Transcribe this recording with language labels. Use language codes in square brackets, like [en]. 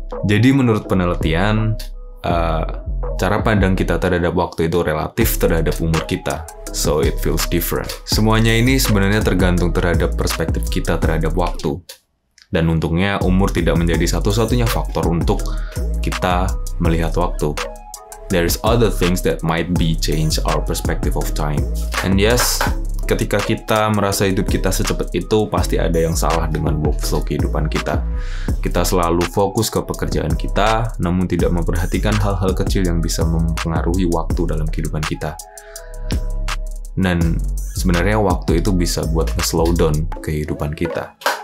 [id] Jadi menurut penelitian, cara pandang kita terhadap waktu itu relatif terhadap umur kita. [en] So it feels different. [id] Semuanya ini sebenarnya tergantung terhadap perspektif kita terhadap waktu. Dan untungnya umur tidak menjadi satu-satunya faktor untuk kita melihat waktu. [en] There's other things that might be change our perspective of time. And yes, [id] ketika kita merasa hidup kita secepat itu, pasti ada yang salah dengan workflow kehidupan kita. Kita selalu fokus ke pekerjaan kita, namun tidak memperhatikan hal-hal kecil yang bisa mempengaruhi waktu dalam kehidupan kita. Dan sebenarnya waktu itu bisa buat nge-slow down kehidupan kita.